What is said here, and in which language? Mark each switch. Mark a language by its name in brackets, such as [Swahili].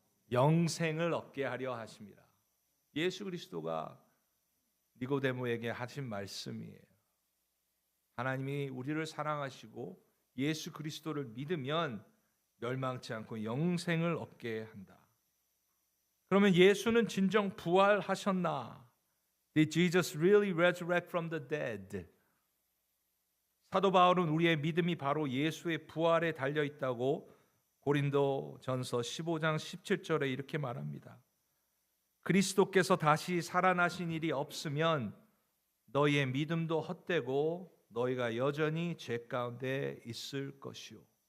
[Korean] 영생을 얻게 하려 하십니다. 예수 그리스도가 니고데모에게 하신 말씀이에요. 하나님이 우리를 사랑하시고 예수 그리스도를 믿으면 멸망치 않고 영생을 얻게 한다. 그러면 예수는 진정 부활하셨나? [English] Did Jesus really resurrect from the dead? [Korean] 사도 바울은 우리의 믿음이 바로 예수의 부활에 달려 있다고 고린도전서 15장 17절에 이렇게 말합니다. 그리스도께서 다시 살아나신 일이 없으면 너희의 믿음도 헛되고 너희가 여전히 죄 가운데 있을 것이요.